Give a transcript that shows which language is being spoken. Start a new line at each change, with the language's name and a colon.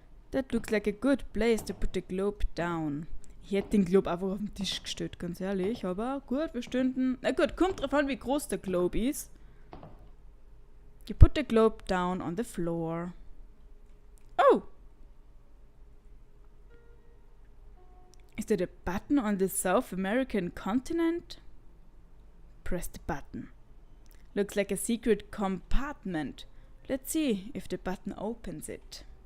English: That looks like a good place to put the globe down.
German: Ich hätte den Globe einfach auf den Tisch gestellt, ganz ehrlich, aber gut, wir stünden... Na gut, kommt drauf an, wie groß der Globe ist.
English: You put the globe down on the floor. Oh! Is that a button on the South American continent? Press the button. Looks like a secret compartment. Let's see if the button opens it.